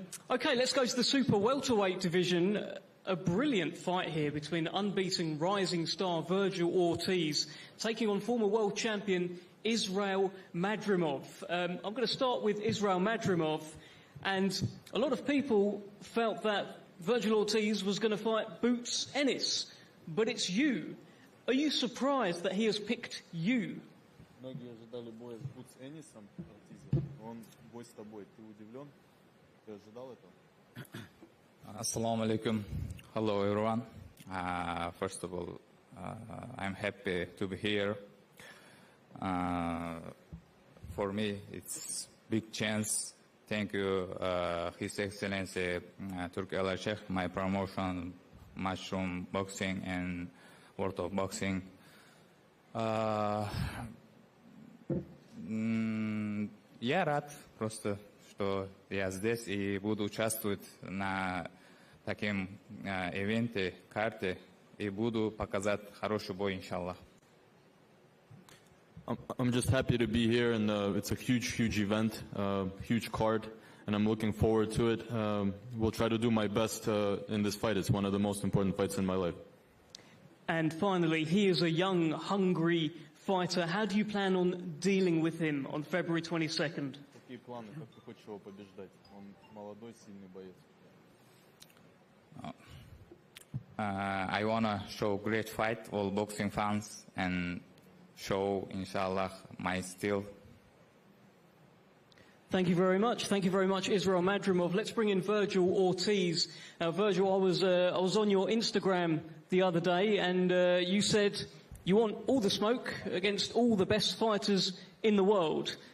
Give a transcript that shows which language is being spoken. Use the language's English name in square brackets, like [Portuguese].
[English] Okay, let's go to the super welterweight division. A brilliant fight here between unbeaten rising star Virgil Ortiz taking on former world champion Israel Madrimov. I'm going to start with Israel Madrimov, and a lot of people felt that Virgil Ortiz was going to fight Boots Ennis, but it's you. Are you surprised that he has picked you? [Russian] Многие ожидали боя с Бутс Эннисом, он бой с тобой. Ты удивлен? Ты ожидал этого? [English] Assalamu alaikum. Hello everyone. First of all, I'm happy to be here. For me, it's big chance. Thank you, His Excellency Turki Al-Sheikh, my promotion, Mushroom Boxing, and world of boxing. [Russian] Я рад просто, что я здесь и буду участвовать на таком ивенте, карте, и буду показать хороший бой, иншаллах. [English] I'm just happy to be here, and it's a huge event, huge card, and I'm looking forward to it. We'll try to do my best in this fight. It's one of the most important fights in my life. And finally, he is a young, hungry fighter. How do you plan on dealing with him on February 22nd? [Russian] Какие планы? Как ты хочешь его побеждать? Он молодой, сильный боец. [English] I want to show great fight, all boxing fans, and show, inshallah, my skill. Thank you very much. Thank you very much, Israel Madrimov. Let's bring in Virgil Ortiz. Virgil, I was on your Instagram the other day, and you said you want all the smoke against all the best fighters in the world.